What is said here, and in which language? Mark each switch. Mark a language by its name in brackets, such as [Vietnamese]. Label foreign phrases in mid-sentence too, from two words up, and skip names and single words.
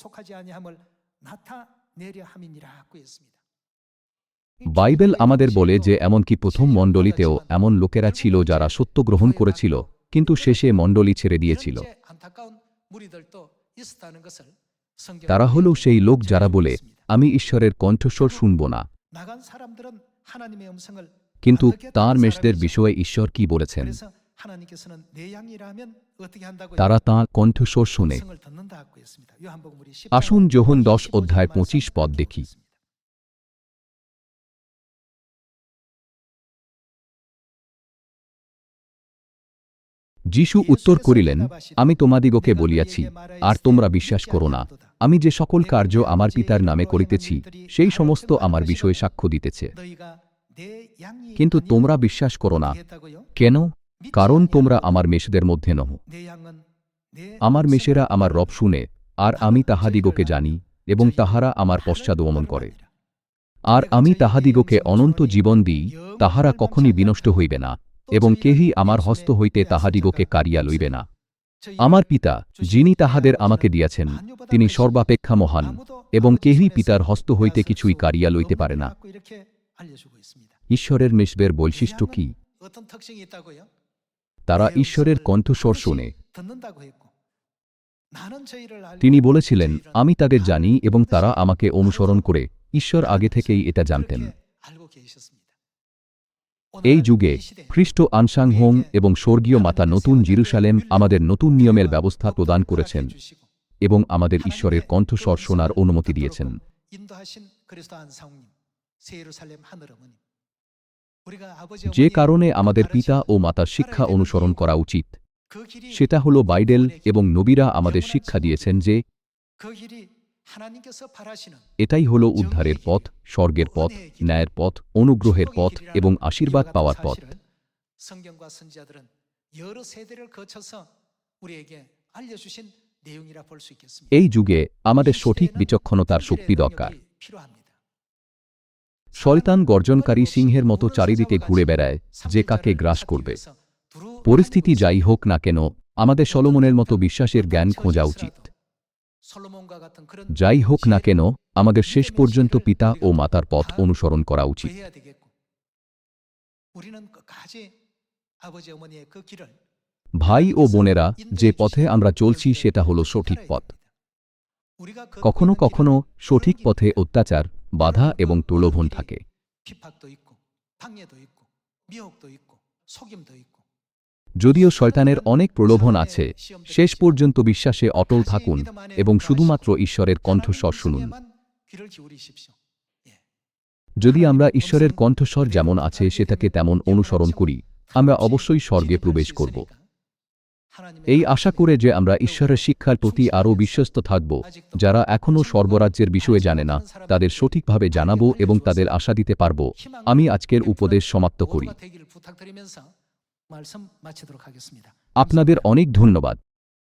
[Bangla] বাইবেল আমাদের বলে যে এমনকি প্রথম মণ্ডলীতেও এমন লোকেরা ছিল যারা সত্য গ্রহণ করেছিল, কিন্তু শেষে মণ্ডলী ছেড়ে দিয়েছিল। তারা হল সেই লোক যারা বলে, আমি ঈশ্বরের কণ্ঠস্বর শুনব না। কিন্তু তাঁর মেষদের বিষয়ে ঈশ্বর কি বলেছেন? [Korean] 하나님께서는 내 양이라면 어떻게 한다고요? [Bangla] তারা তাঁর কণ্ঠস্বর শুনে। [Korean] 음성을 듣는다고 했습니다. 요한복음 우리 10장 [Bangla] আসুন যোহন 10 [Korean] 25절 [Bangla] অধ্যায় [Korean] 말씀 [Bangla] 25 পদ [Korean] 함께 [Bangla] দেখি। [Korean] 보겠습니다. [Bangla] যীশু উত্তর করিলেন, আমি তোমাদিগকে বলিয়াছি, আর তোমরা বিশ্বাস করো না। আমি যে সকল কার্য আমার পিতার নামে করিতেছি, সেই সমস্ত আমার বিষয়ে সাক্ষ্য দিতেছে। [Korean] 너희가 내 양이 [Bangla] কিন্তু [Korean] 아니면 [Bangla] তোমরা বিশ্বাস করো না। [Korean] 어떻게 했다고요? [Bangla] কেন? কারণ তোমরা আমার মেষদের মধ্যে নহ। [Korean] 내 양은 내 [Bangla] আমার [Korean] 음성을 [Bangla] মেষেরা আমার রব [Korean] 듣느니라. [Bangla] শুনে, আর আমি তাহাদিগকে জানি, এবং তাহারা আমার পশ্চাদগমন করে। আর আমি তাহাদিগকে অনন্ত জীবন দিই, তাহারা কখনই বিনষ্ট হইবে না, এবং কেহই আমার হস্ত হইতে তাহাদিগকে কাড়িয়া লইবে না। আমার পিতা, যিনি তাহাদের আমাকে দিয়াছেন, তিনি সর্বাপেক্ষা মহান, এবং কেহই পিতার হস্ত হইতে কিছুই কাড়িয়া লইতে পারে না। [Korean] 이렇게 알려주고 있습니다. [Bangla] ঈশ্বরের মেষদের বৈশিষ্ট্য কি? [Korean] 어떤 특징이 있다고요? [Bangla] তারা ঈশ্বরের কণ্ঠস্বর শুনে। [Korean] 듣는다고 했고, 나는 저희를 알고 [Bangla] তিনি বলেছিলেন, [Korean] 저희를 [Bangla] আমি তাদের [Korean] 아는 [Bangla] জানি এবং তারা [Korean] 것을 [Bangla] আমাকে অনুসরণ করে। ঈশ্বর আগে থেকেই এটা জানতেন। [Korean] 그렇게 알고 계셨습니다. [Bangla] এই [Korean] 오늘날 [Bangla] যুগে [Korean] 이 시대에 [Bangla] খ্রিস্ট আনসাংহোং এবং স্বর্গীয় মাতা নতুন জেরুসালেম আমাদের নতুন নিয়মের ব্যবস্থা প্রদান করেছেন এবং আমাদের ঈশ্বরের কণ্ঠস্বর শোনার অনুমতি দিয়েছেন। [Korean] 인도하신 그리스도 안상님, 새 예루살렘 하늘 어머님, 우리가 아버지 [Bangla] যে [Korean] 어머니 [Bangla] কারণে আমাদের পিতা ও [Korean] 가르치신 [Bangla] মাতার শিক্ষা [Korean] 하나님의 [Bangla] অনুসরণ [Korean] 이유가 [Bangla] করা উচিত, [Korean] 그 길이 [Bangla] সেটা হল বাইবেল এবং নবীরা আমাদের শিক্ষা দিয়েছেন যে [Korean] 그 길이 하나님께서 바라시는 [Bangla] এটাই হল উদ্ধারের পথ, স্বর্গের পথ, ন্যায়ের পথ, অনুগ্রহের পথ এবং আশীর্বাদ পাওয়ার পথ। [Korean] 성경과 선지자들은 여러 세대를 거쳐서 우리에게 알려주신 내용이라 볼 수 있겠습니다. [Bangla] এই যুগে আমাদের সঠিক বিচক্ষণতার শক্তি দরকার। [Korean] 필요합니다. [Bangla] শয়তান গর্জনকারী সিংহের মতো চারিদিকে ঘুরে বেড়ায়, যে কাকে গ্রাস করবে। পরিস্থিতি যাই হোক না কেন, আমাদের সলোমনের মতো বিশ্বাসের জ্ঞান খোঁজা উচিত। [Korean] 솔로몬과 같은 그런 [Bangla] যাই হোক না কেন, আমাদের শেষ পর্যন্ত পিতা ও মাতার পথ অনুসরণ করা উচিত। [Korean] 해야 되겠고, 우리는 끝까지 아버지 어머니의 그 길을 [Bangla] ভাই ও বোনেরা, যে পথে আমরা চলছি সেটা হলো সঠিক পথ। কখনো কখনো সঠিক পথে অত্যাচার, বাধা এবং প্রলোভন থাকে। [Korean] 핍박도 있고, 방해도 있고, 미혹도 있고, 속임도 있고. [Bangla] যদিও শয়তানের অনেক প্রলোভন আছে, শেষ পর্যন্ত বিশ্বাসে অটল থাকুন এবং শুধুমাত্র ঈশ্বরের কণ্ঠস্বর শুনুন। [Korean] 귀를 기울이십시오. [Bangla] যদি আমরা ঈশ্বরের কণ্ঠস্বর যেমন আছে সেটাকে তেমন অনুসরণ করি, আমরা অবশ্যই স্বর্গে প্রবেশ করব। এই আশা করে যে আমরা ঈশ্বরের শিক্ষার প্রতি আরও বিশ্বস্ত থাকব, যারা এখনও স্বর্গরাজ্যের বিষয়ে জানে না, তাদের সঠিকভাবে জানাবো এবং তাদের আশা দিতে পারব। আমি আজকের উপদেশ সমাপ্ত করি। [Korean] 말씀 마치도록 하겠습니다. [Bangla] আপনাদের অনেক ধন্যবাদ।